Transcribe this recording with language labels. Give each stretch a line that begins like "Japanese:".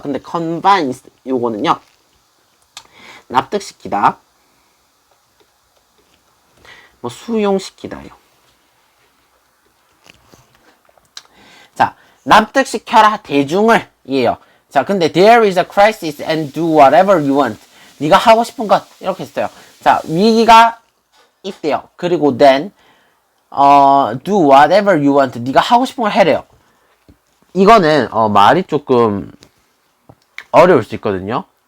Korean: 근데 convince 요거는요. 납득시키다. 뭐 수용시키다요. 자, 납득시켜라 대중을 이에요. 자, 근데
English: there is a crisis and do whatever you want.
Korean: 네가 하고 싶은 것 이렇게 했어요. 자, 위기가 있대요.
English: 그리고 then do whatever you want.
Korean: 네가 하고 싶은 걸 해래요. 이거는 말이 조금 어려울 수 있거든요.